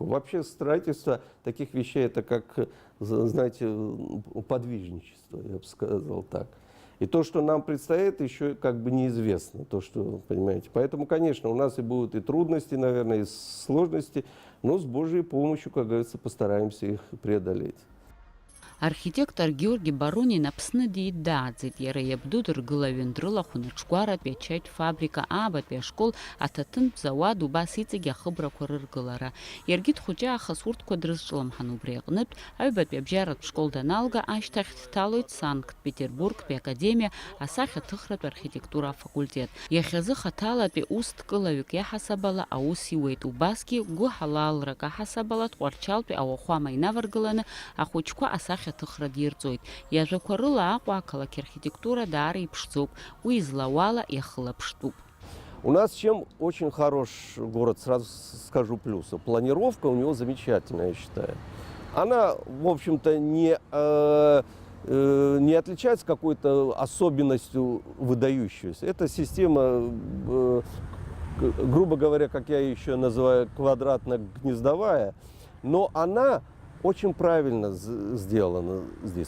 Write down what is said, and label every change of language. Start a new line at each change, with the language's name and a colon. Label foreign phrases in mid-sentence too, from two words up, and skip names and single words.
Russian: Вообще строительство таких вещей это как, знаете, подвижничество, я бы сказал так. И то, что нам предстоит, еще как бы неизвестно, то, что, понимаете. Поэтому, конечно, у нас и будут и трудности, наверное, и сложности, но с Божьей помощью, как говорится, постараемся их преодолеть.
Abkhazian: Архитектор Георгий Барунин Аԥсны диидааӡеит, иара иабду дыргылаҩын, дрылахәын аҽгәаратәи ачаитә фабрика, аабатәи ашкол, аҭаҭынтә зауад, убас иҵегьы ахыбрақәа рыргылара. Иаргьы дхәыҷы аахыс урҭқәа дрызҿлымҳан убри аҟнытә, аҩбатәи абжьаратә школ даналга, ашьҭахь дҭалоит Санкт-Петербургтәи академиа асахьаҭыхратә архитектура афакультет. Иахьазы хаҭалатәи усҭкылаҩык иаҳасабала аус иуеит. Убасгьы гәыҳалалрак аҳасабала Тҟәарчалтәи ауахәама инаваргыланы ахәыҷқәа асахьаҭыхра дирҵоит. Иажәақәа рыла Аҟәа ақалақь архитектура даара иԥшӡоуп. Уи излауала иахылаԥштәуп.
Russian: У нас чем очень хорош город, сразу скажу плюсы. Планировка у него замечательная, я считаю. Она, в общем-то, не отличается какой-то особенностью выдающейся. Это система, грубо говоря, как я еще называю, квадратно-гнездовая, но она очень правильно сделано здесь.